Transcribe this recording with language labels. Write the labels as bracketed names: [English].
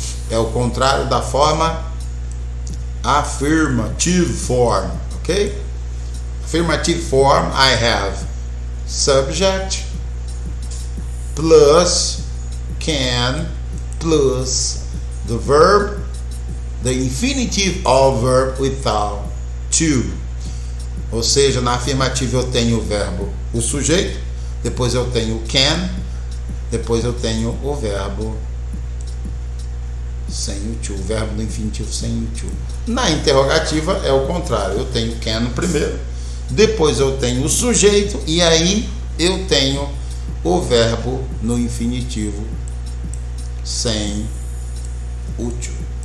[Portuguese] É o contrário da forma [English] affirmative form. [Portuguese] Ok? [English] Affirmative form, I have subject plus can plus the verb, the infinitive of verb without to. [Portuguese] Ou seja, na afirmativa eu tenho o verbo, o sujeito, depois eu tenho o can, depois eu tenho o verbo sem o to, o verbo no infinitivo sem o to. Na interrogativa é o contrário, eu tenho can primeiro, depois eu tenho o sujeito e aí eu tenho o verbo no infinitivo sem o to.